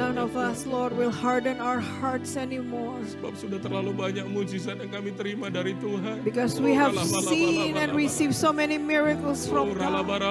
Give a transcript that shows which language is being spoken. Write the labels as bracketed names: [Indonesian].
[English] None of us, Lord, will harden our hearts anymore. [Indonesian] Sebab sudah terlalu banyak mujizat yang kami terima dari Tuhan. [English] Because we have seen and received so many miracles from God.